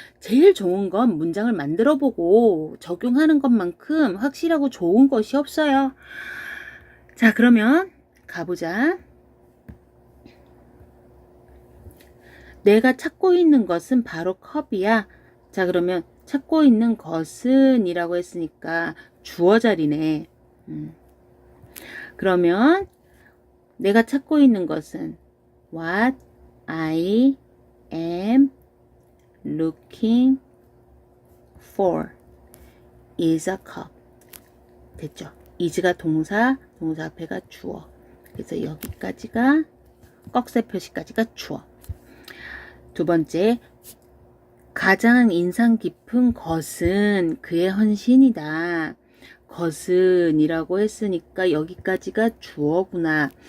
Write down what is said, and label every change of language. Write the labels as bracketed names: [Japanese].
[Korean] 제일 좋은 건 문장을 만들어보고 적용하는 것만큼 확실하고 좋은 것이 없어요. 자, 그러면 가보자. 내가 찾고 있는 것은 바로 컵이야. 자, 그러면 찾고 있는 것은 이라고 했으니까 주어 자리네. 그러면 내가 찾고 있는 것은 [English] what I am looking for is a cup. [Korean] 됐죠? is가 동사, 동사 앞에가 주어. 그래서 여기까지가 꺽쇠 표시까지가 주어. 두 번째, 가장 인상 깊은 것은 그의 헌신이다. 것은 이라고 했으니까 여기까지가 주어구나.